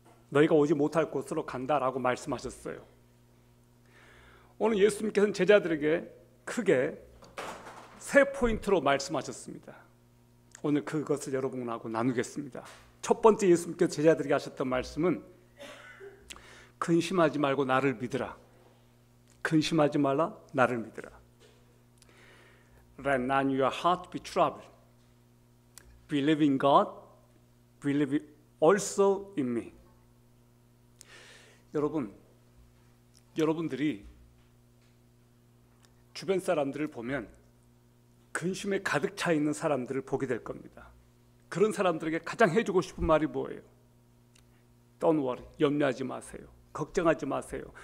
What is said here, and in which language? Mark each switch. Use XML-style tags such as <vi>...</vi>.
<ko>너희가 오지 못할 곳으로 간다라고 말씀하셨어요. 오늘 예수님께서는 제자들에게 크게 세 포인트로 말씀하셨습니다. 오늘 그것을 여러분하고 나누겠습니다. 첫 번째 예수님께서 제자들에게 하셨던 말씀은 근심하지 말고 나를 믿으라. 근심하지 말라, 나를 믿으라.</ko> <en>Let not your heart be troubled. Believe in God, believe also in me.</en> <ko>여러분들이 주변 사람들을 보면 근심에 가득 차 있는 사람들을 보게 될 겁니다. 그런 사람들에게 가장 해주고 싶은 말이 뭐예요?</ko> <en>Don't worry,</en> <ko>염려하지 마세요. 걱정하지 마세요.</ko>